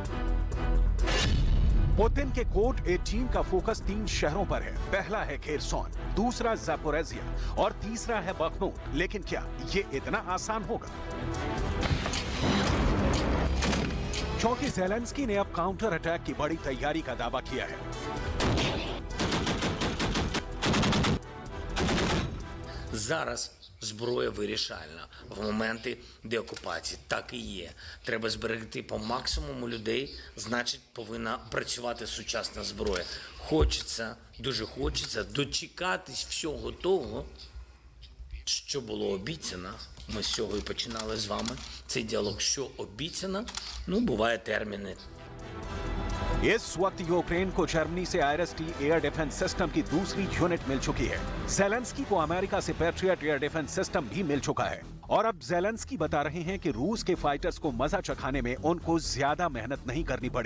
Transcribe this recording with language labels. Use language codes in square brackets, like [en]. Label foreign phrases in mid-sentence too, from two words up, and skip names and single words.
[hi] पुतिन के कोड 18 का फोकस 3 शहरों पर है। पहला है खेरसॉन, दूसरा ज़ापोरिज़िया और तीसरा है बख्मूत। लेकिन क्या ये इतना आसान होगा? क्योंकि ज़ेलेंस्की ने अब [en] counter attack [hi] की बड़ी तैयारी का दावा किया है। [uk] Зараз зброя вирішальна в моменти деокупації. Так і є. Треба зберегти по максимуму людей, значить повинна працювати сучасна зброя. Хочеться, дуже хочеться дочекатись всього того, що було обіцяно. Ми з цього і починали з вами цей діалог. Що обіцяно, ну, буває терміни. [hi] इस वक्त यूक्रेन को जर्मनी से IRIS-T [en] air defence system [hi] की दूसरी यूनिट मिल चुकी है। ज़ेलेंस्की को अमेरिका से पैट्रियट [en] air defence system [hi] भी मिल चुका है। और अब ज़ेलेंस्की बता रहे हैं कि रूस के फाइटर्स को मजा चखाने में उनको ज्यादा मेहनत नहीं करनी पड़ी।